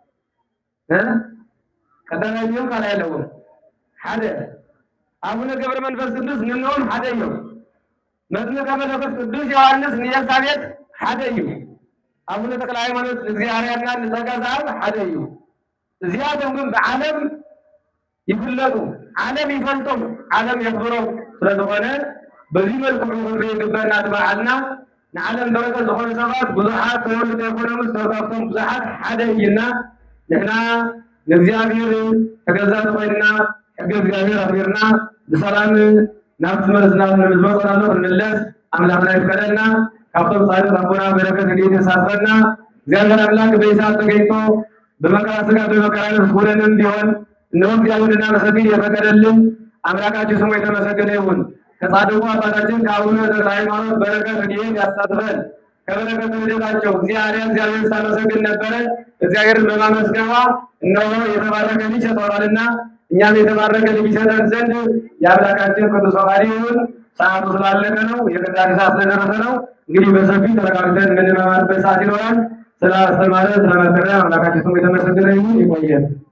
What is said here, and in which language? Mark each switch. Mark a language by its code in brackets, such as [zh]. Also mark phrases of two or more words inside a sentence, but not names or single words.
[ti] ቀዳማይ እዮም ካልኣይ ኣለዎም ሓደ አቡነ ገብረ መንፈስ ቅዱስ ንናኦም ሓደ እዮም መጥምቀ መለኮት ቅዱስ ዮሐንስ ንኤልሳቤጥ ሓደ እዩ አቡነ ተክለ ሃይማኖት እግዚአብሔርና ንዘጋዛብ ሓደ እዩ እዚኣቶም ግን ብዓለም ይፍለጡ ዓለም ይፈልጦም ዓለም የኽብሮም ስለዝኾነ [am] በዚህ መልኩ [ti] ክብሪ ይግበአና ትበዓልና ንዓለም በረከት ዝኾኑ ሰባት ብዙሓት ተወልደ ይኮኖምስ ተወካፍቶም ብዙሓት ሓደ እይና ንሕና ንእግዚአብሔር ተገዛእቲ ኮይንና ሕጊ እግዚአብሔር ኣኽቢርና ብሰላም ናብቲ መለስና ንዝመፀናሉ ክንምለስ ኣምላኽና ይፍቀደልና ካብቶም ጻድቅ አቡና በረከት ረድኤት ያሳትፈና [am] እግዚአብሔር አምላክ በይሳት ተገኝቶ በመከራ ሥጋ በመከራ ነፍስ ሁነንም ቢሆን እነሆ እግዚአብሔር እናመሰግን የፈቀደልን አምላካችን ስሙ የተመሰገነ ይሁን። ከጻድቁ አባታችን ከአቡነ ተክለ ሃይማኖት በረከት ረድኤት ያሳትፈን። ከበረከት ረድኤታቸው እግዚአብሔር ሳመሰግን ነበረ እግዚአብሔርን በማመስገኗ እነሆ የተባረከ ልጅ ሰጥቷልና እኛም የተባረከ ልጅ ይሰጠን ዘንድ የአምላካችን ቅዱስ ፈቃዱ ይሁን። ሰዓቱ ስላለቀ ነው የቅዳሴ ሰዓት ስለደረሰ ነው። እንግዲህ በሰፊ ተረጋግተን የምንመማርበት ሰዓት ይኖራል። ስላስተማረ ስለመከረ አምላካችን ስሙ የተመሰገነ ይሁን። ይቆየን።